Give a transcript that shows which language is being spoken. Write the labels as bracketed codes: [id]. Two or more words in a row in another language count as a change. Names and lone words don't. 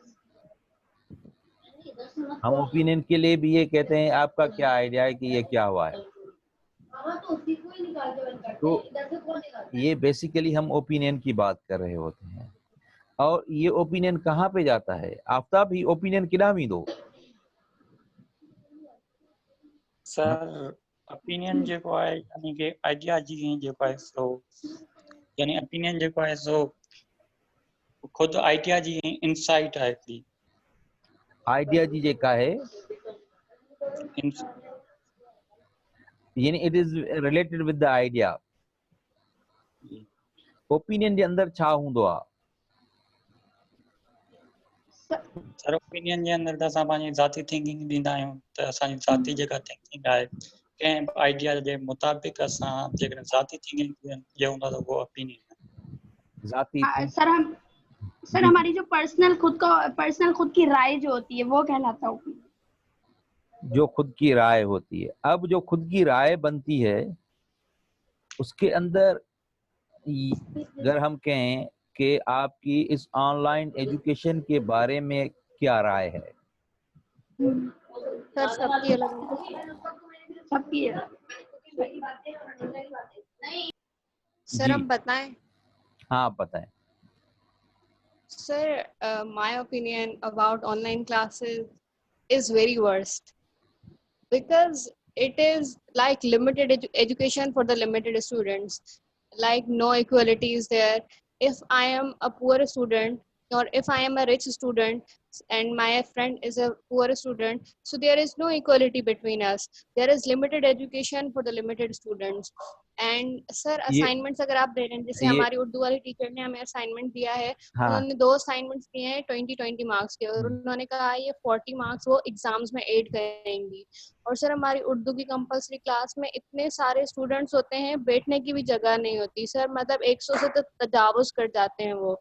[ur] ہم اوپینین کے لیے بھی یہ کہتے ہیں آپکا کیا آئیڈیا ہے کہ یہ کیا ہوا ہے، تو یہ بیسکلی ہم اوپینین کی بات کر رہے ہوتے ہیں. اور یہ اوپینین کہاں پہ جاتا ہے؟ آفتاب, [sd] ही ओपिनियन किना भी दो. सर ओपिनियन जेको आहे यानी कि आइडिया जी जेको आहे सो यानी ओपिनियन जेको आहे सो खुद आइडिया जी इनसाइट आहे हिकिड़ी. आइडिया जी जेका है इन- [en] यानी it is related with the idea. [sd] ओपिनियन जे अंदर छा हूंदो आहे? सर ओपिनियन जे अंदरि त असां पंहिंजी ज़ाती थिंकिंग ॾींदा आहियूं त असांजी ज़ाती जेका थिंकिंग आहे कंहिं बि आइडिया जे मुताबिक़ असां जेकॾहिं ज़ाती थिंकिंग जे हूंदा त उहो ओपिनियन आहे. जाती [ur] ہاں، سر जी, ہماری جو پرسنل خود کی رائے جو ہوتی ہے وہ کہلاتا ہے opinion. جو خود کی رائے ہوتی ہے. اب جو خود کی رائے بنتی ہے اسکے اندر اگر ہم کہیں کہ آپکی اس [en] online education [ur] کے بارے میں کیا رائے ہے? سر سبکی الگ सबकी सर जी. ہم بتائیں. ہاں، آپ بتائیں. [en] Sir, my opinion about online classes is very worst because it is like limited education for the limited students. Like no equality is there. If I am a poor student or if I am a rich student and my friend is a poor student, so there is no equality between us. There is limited education for the limited students. and sir [ur] ये اسائنمنٹس اگر آپ دے رہے ہیں، جیسے ये ہماری اردو والی ٹیچر نے ہمیں اسائنمنٹ دیا ہے, हाँ, انہوں نے 2 اسائنمنٹس دیے ہیں 20 مارکس کے، اور انہوں نے کہا یہ 40 مارکس وہ ایگزامز میں ایڈ کریں گی. اور سر ہماری اردو کی [en] compulsory class [ur] میں اتنے سارے اسٹوڈنٹس ہوتے ہیں، بیٹھنے کی بھی جگہ نہیں ہوتی سر، مطلب 100 سے تو تجاوز کر جاتے ہیں وہ.